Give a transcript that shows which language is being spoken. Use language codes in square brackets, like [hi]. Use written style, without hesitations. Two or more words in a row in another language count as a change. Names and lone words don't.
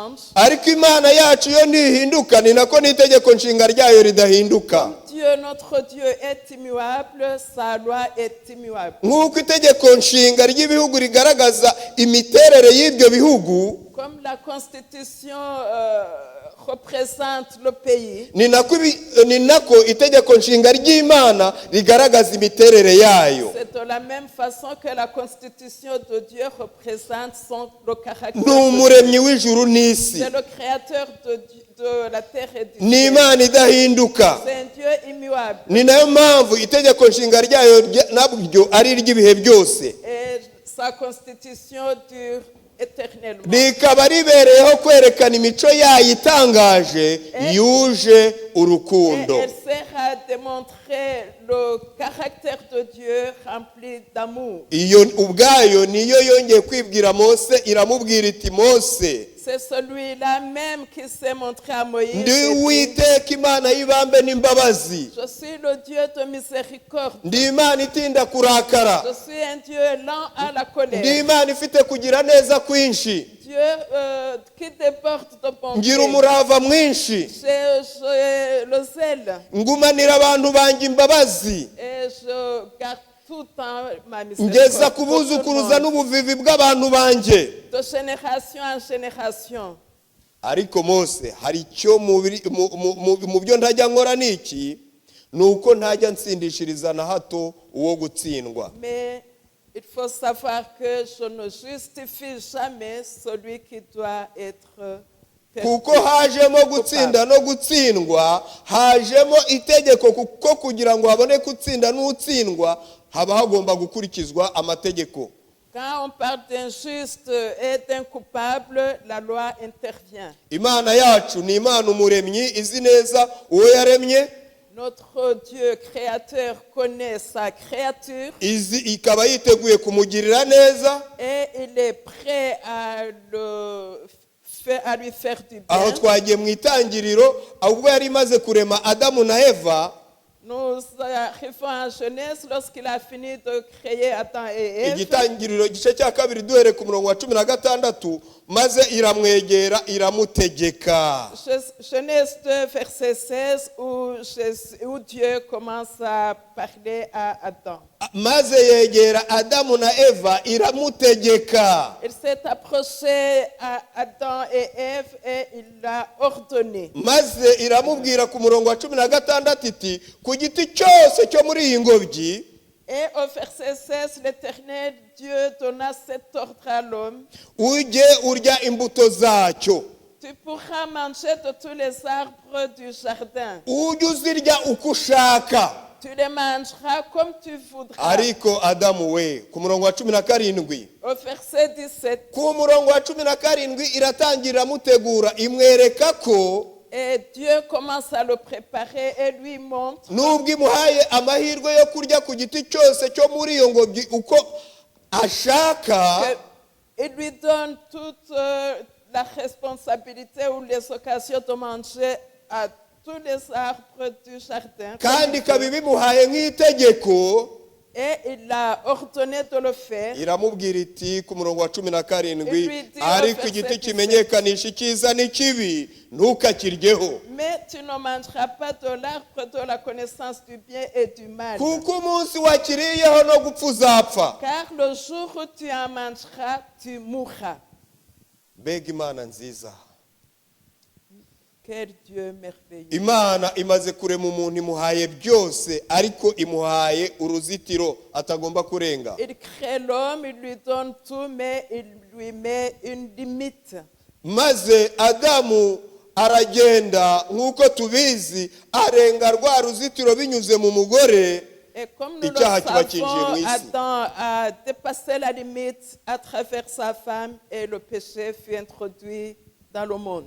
[rw] ariko Imana yacu yo ntihinduka, ni nako n'itegeko nshinga ryayo ridahinduka. [fr] Dieu Dieu, notre Dieu, est immuable, sa loi est immuable. [rw] nk'uko itegeko nshinga ry'ibihugu rigaragaza imiterere y'ibyo bihugu, [fr] Comme la Constitution représente le pays, [rw] ni nako itegeko nshinga ry'Imana rigaragaza imiterere yayo. [fr] c'est de la même façon que la Constitution de Dieu représente le caractère. [rw] Ni umuremyi w'ijuru n'isi, [fr] C'est le créateur de la terre et du [rw] ni [fr] ciel. [rw] Imana idahinduka. [fr] C'est un Dieu immuable. [rw] Ni nayo mpamvu itegeko nshinga ryayo nabyo ari iry'ibihe byose, [fr] Et sa constitution dure éternellement. [rw] rikaba ribereyeho kwerekana imico yayo itangaje yuje [fr] Et [rw] urukundo. [fr] elle sert à démontrer le caractère de Dieu rempli d'amour. [rw] Iyo ubwayo niyo yongeye kwibwira Mose, iramubwira iti Mose, [fr] C'est celui-là même qui s'est montré à Moïse. [rw] ndi [fr] et dit, [rw] Uwiteka Imana y'ibambe n'imbabazi, [fr] je suis le Dieu de miséricorde. [rw] ndi Imana itinda kurakara, [fr] Je suis un Dieu lent à la [rw] ndi [fr] colère. [rw] Imana ifite kugira neza kwinshi, [fr] Dieu qui déborde de bonté. [rw] ngira umurava mwinshi, [fr] J'ai le zèle [rw] ngumanira abantu banjye imbabazi, [fr] et je garde tout le temps ma [rw] ngeza [fr] miséricorde. [rw] ku [fr] pour tout le [rw] buzukuruza [fr] monde. [rw] n'ubuvivi bw'abantu banjye. [fr] De génération en génération. [rw] Ariko Mose, hari icyo mu byo ntajya nkora n'iki, ni uko ntajya nsindishiriza na hato uwo gutsindwa. [fr] Mais il faut savoir que je ne justifie jamais celui qui doit être [rw] Kuko hajemo gutsinda no gutsindwa, hajemo itegeko, kuko kugira ngo haboneke utsinda n'utsindwa haba hagomba gukurikizwa amategeko. [fr] Quand on parle d'un juste et d'un coupable, la loi intervient. [rw] Imana yacu ni Imana umuremyi izi neza uwo yaremye, [fr] Notre Dieu créateur connaît sa créature [rw] ikaba yiteguye kumugirira neza, [fr] et il est prêt à lui faire du [rw] aho [fr] bien. [rw] twagiye mu itangiriro, ubwo yari imaze kurema Adamu na Eva. [fr] Nous arrivons en Genèse lorsqu'il a fini de créer Adam et Ève. [rw] Igitangiriro igice cya kabiri duhere ku murongo wa 16, maze iramwegera iramutegeka. [fr] Genèse 2, verset 16, où Dieu commence à parler à Adam. [rw] Maze yegera Adamu na Eva iramutegeka. [fr] Il s'est approché à Adam et Ève et il l'a ordonné. [rw] Maze iramubwira ku murongo wa 16 iti, ku giti cyose cyo muri iyi ngobyi. [fr] Et au verset 16, l'Éternel Dieu donna cet ordre à l'homme. [rw] Ujye urya imbuto zacyo. [fr] Tu pourras manger de tous les arbres du jardin. [rw] Ujye uzirya uko ushaka. [fr] Tu les mangeras comme tu voudras. [rw] Ariko Adamu we, ku murongo wa 17, [fr] Au verset 17, [rw] ku murongo wa 17 iratangira mutegura, imwereka ko [fr] et Dieu commence à le préparer et lui montre [rw] nubwo imuhaye amahirwe yo kurya ku giti cyose cyo muri iyo ngobyi uko ashaka, [fr] il lui donne toute la responsabilité ou les occasions de manger à tous les arbres du jardin. [rw] kandi ikaba ibimuhaye nk'itegeko. [fr] Et il a ordonné de le faire. [rw] Iramubwira iti ku murongo wa 17, [fr] dit, [rw] ariko igiti kimenyekanisha icyiza n'ikibi ntukakiryeho, [fr] Mais tu ne mangeras pas de l'arbre de la connaissance du bien et du mal. [rw] kuko umunsi wakiriyeho no gupfa uzapfa. [fr] Car le jour où tu en mangeras, tu mourras. [rw] Mbega Imana nziza! [fr] Quel Dieu merveilleux. [rw] Imana imaze kurema umuntu, imuhaye byose, ariko imuhaye uruzitiro atagomba kurenga. [fr] Il crée l'homme, il lui donne tout, mais il lui met une limite. [rw] Maze Adamu aragenda nk'uko tubizi, arenga rwa ruzitiro binyuze mu mugore. [fr] Et comme nous le [rw] Icyaha kiba cyinjiye mu [fr] savons, [rw] isi. [fr] Adam a dépassé la limite à travers sa femme et le péché fut introduit dans le monde.